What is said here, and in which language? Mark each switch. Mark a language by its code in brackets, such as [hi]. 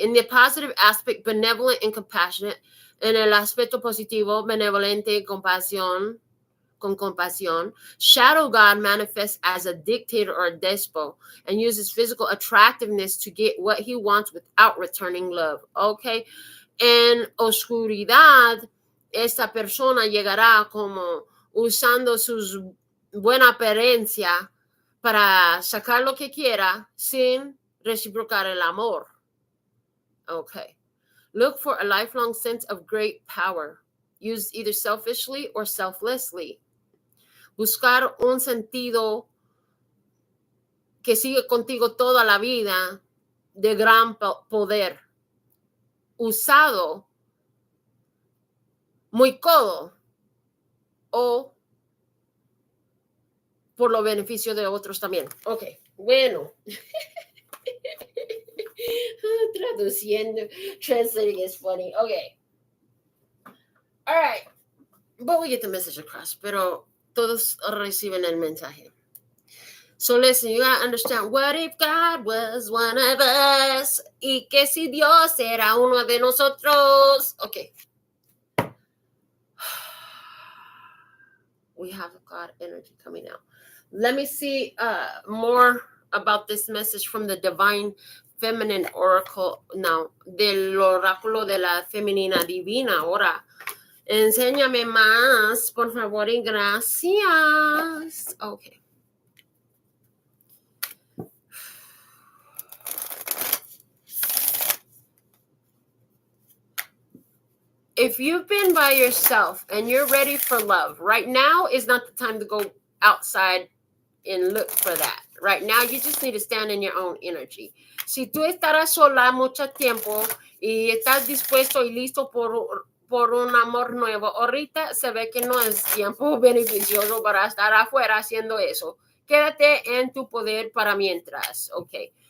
[en] In the positive aspect, benevolent and compassionate. [es] En el aspecto positivo, benevolente, con compasión. [en] Shadow God manifests as a dictator or a despot and uses physical attractiveness to get what he wants without returning love, okay. [es] En oscuridad, esta persona llegará como usando su buena apariencia para sacar lo que quiera sin reciprocar el amor. [en] Okay. Look for a lifelong sense of great power, used either selfishly or selflessly. [es] Buscar un sentido que sigue contigo toda la vida de gran poder, usado muy codo o por los beneficios de otros también. Ok, bueno. [en] Traduciendo. Translating is funny. Okay. All right. But we get the message across. [es] Pero todos reciben el mensaje. [en] So listen, you gotta understand, what if God was one of us? [es] Y que si Dios era uno de nosotros? Okay. [en] We have God energy coming out. Let me see more about this message from the Divine Feminine Oracle now, [es] del oráculo de la femenina divina ahora. Enséñame más, por favor, y gracias. [en] Okay. If you've been by yourself and you're ready for love, right now is not the time to go outside and look for that. Right now, you just need to stand in your own energy. [es] Si tú estarás sola mucho tiempo y estás dispuesto y listo por un amor nuevo, ahorita se ve que no es tiempo beneficioso para estar afuera haciendo eso. Quédate en tu poder para mientras, okay?